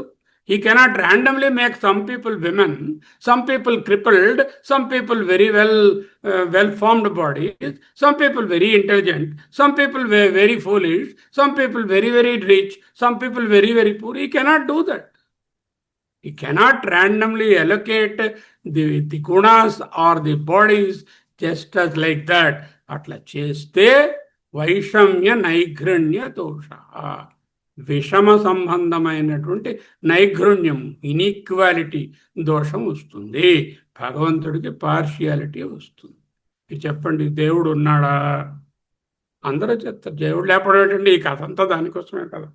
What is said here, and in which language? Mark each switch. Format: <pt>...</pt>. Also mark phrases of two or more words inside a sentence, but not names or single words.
<en>He cannot randomly make some people women, some people crippled, some people very well-formed bodies, some people very intelligent, some people very foolish, some people very rich, some people very poor. He cannot do that. He cannot randomly allocate the gunas or the bodies just as like that.</en> <te>అట్లా చేస్తే వైషమ్య నైర్ఘృణ్య దోష. విషమ సంబంధమైనటువంటి నైఘృణ్యం, ఇన్ఈక్వాలిటీ దోషం వస్తుంది. భగవంతుడికి పార్షియాలిటీ వస్తుంది. ఇది చెప్పండి, దేవుడు ఉన్నాడా? అందరూ చెప్తారు దేవుడు లేకపోవడం ఏంటండి, ఈ కథ అంతా దానికోసమే కదా.</te>